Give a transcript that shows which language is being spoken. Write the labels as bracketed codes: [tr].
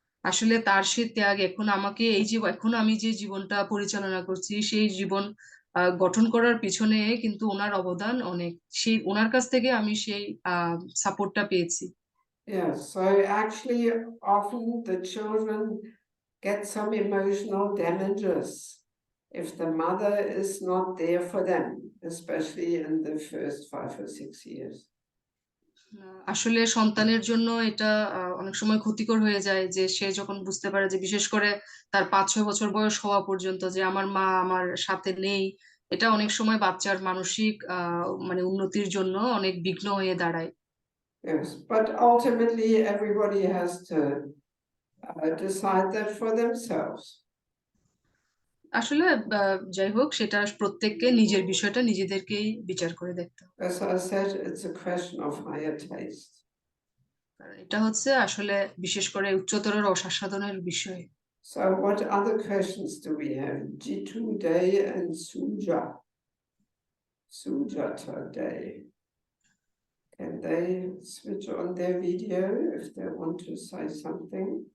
[bn] আসলে তার সে ত্যাগ এখন আমাকে এখন আমি যে জীবনটা পরিচালনা করছি সেই জীবন গঠন করার পিছনে কিন্তু ওনার অবদান অনেক। সেই ওনার কাছ থেকে আমি সেই সাপোর্টটা পেয়েছি। [en] Yeah, so actually often the children get some emotional damages if the mother is not there for them, especially in the first 5 or 6 years. [bn] আসলে সন্তানের জন্য এটা অনেক সময় ক্ষতিকর হয়ে যায় যে সে যখন বুঝতে পারে যে বিশেষ করে তার 5-6 বছর বয়স হওয়া পর্যন্ত যে আমার মা আমার সাথে নেই, এটা অনেক সময় বাচ্চার মানসিক মানে উন্নতির জন্য অনেক বিঘ্ন হয়ে দাঁড়ায়। [en] Yes, but ultimately everybody has to decide that for themselves. [bn] আসলে যাই হোক, সেটা প্রত্যেককে নিজের বিষয়টা নিজেদেরকেই বিচার করে দেখতে হবে। [en] As I said, it's a question of higher taste. [bn] কারণ এটা হচ্ছে আসলে বিশেষ করে উচ্চতর রস আস্বাদনের বিষয়। [en] So what other questions do we have? Jitu Day and Sujata Day. Can they switch on their video if they want to say something?